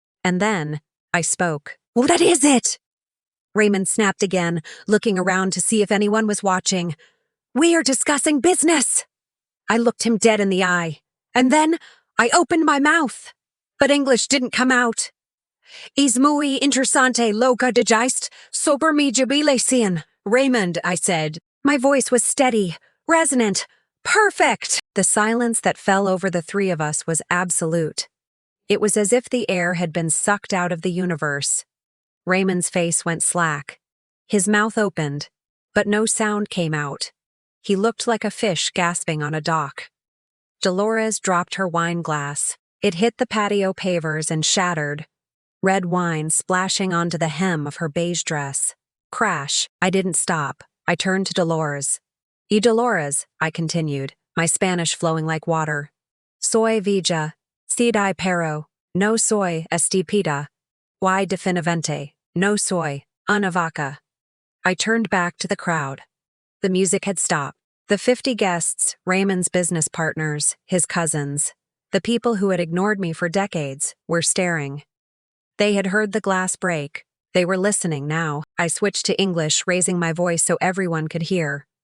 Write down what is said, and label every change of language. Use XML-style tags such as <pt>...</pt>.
<en>And then, I spoke. What is it? Raymond snapped again, looking around to see if anyone was watching. We are discussing business. I looked him dead in the eye. And then, I opened my mouth. But English didn't come out.</en> <es>Es muy interesante lo que dijiste sobre mi jubilación, Raymond,</es> <en>I said. My voice was steady, resonant, perfect. The silence that fell over the 3 of us was absolute. It was as if the air had been sucked out of the universe. Raymond's face went slack. His mouth opened. but no sound came out. He looked like a fish gasping on a dock. Dolores dropped her wine glass. It hit the patio pavers and shattered, red wine splashing onto the hem of her beige dress. Crash. I didn't stop. I turned to Dolores. Y Dolores, I continued, my Spanish flowing like water.</en> <es>Soy villa, si pero, no soy estúpida. Y definitivamente, no soy una vaca.</es> <en>I turned back to the crowd. The music had stopped. The 50 guests, Raymond's business partners, his cousins, the people who had ignored me for decades, were staring. They had heard the glass break. They were listening now. I switched to English, raising my voice so everyone could hear.</en>